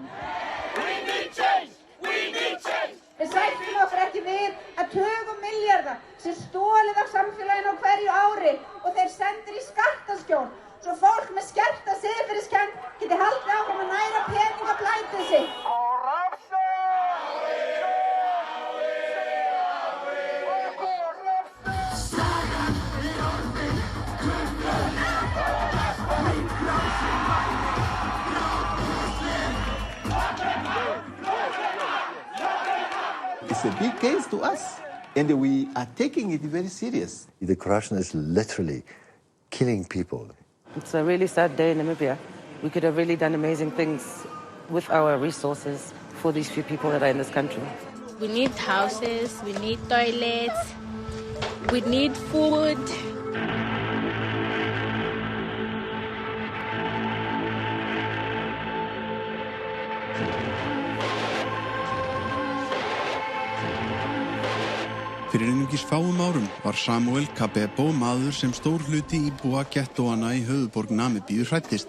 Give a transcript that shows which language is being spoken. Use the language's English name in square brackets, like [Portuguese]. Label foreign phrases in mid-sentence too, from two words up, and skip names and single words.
[Icelandic] Við sættum okkur ekki við að tugum milljarða sé stolið af samfélaginu á hverju ári og þeir sendir í skattaskjól svo fólk með skerta siðferðiskennd geti haldið áfram að næra peningablætið sitt. [English] It's a big case to us, and we are taking it very serious. The corruption is literally killing people. It's a really sad day in Namibia. We could have really done amazing things with our resources for these few people that are in this country. We need houses, we need toilets, we need food. [Icelandic] Fyrir einungis fáum árum var Samuel Kabebo maður sem stór hluti íbúa gettóanna í höfuðborg Namibíu hræddist.